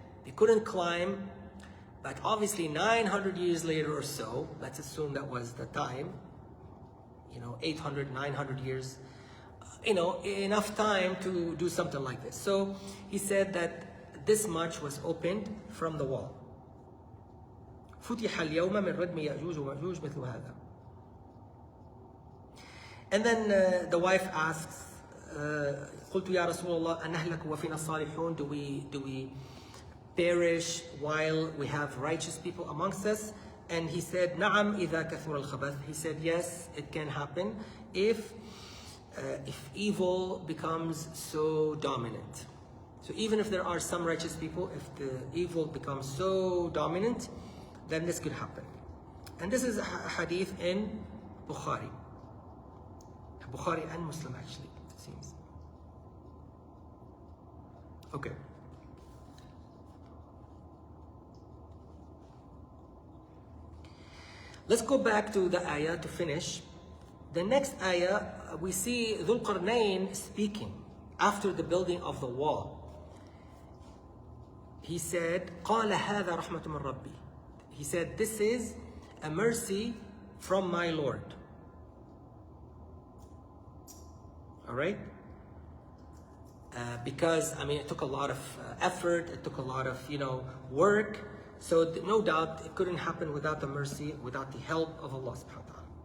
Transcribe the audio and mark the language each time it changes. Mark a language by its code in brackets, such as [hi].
[en] They couldn't climb. But obviously 900 years later or so, let's assume that was the time, 800, 900 years, enough time to do something like this. So he said that this much was opened from the wall. [ar] فتح اليوم من ردم يأجوج ومأجوج مثل هذا. [en] And then the wife asks, [ar] قلت يا رسول الله أنهلك وفينا الصالحون? [en] Do we perish while we have righteous people amongst us? And he said, [ar] نعم إذا كثر الخبث. [en] He said, yes, it can happen if evil becomes so dominant. So even if there are some righteous people, if the evil becomes so dominant, then this could happen. And this is a hadith in Bukhari. Bukhari and Muslim actually, it seems. Okay. Let's go back to the ayah to finish. The next ayah, we see Dhul Qarnain speaking after the building of the wall. He said, [ar] قال هذا رحمة من ربي. [en] He said, this is a mercy from my Lord. All right? Because, it took a lot of effort, it took a lot of, work. So no doubt it couldn't happen without the mercy, without the help of Allah subhanahu wa ta'ala.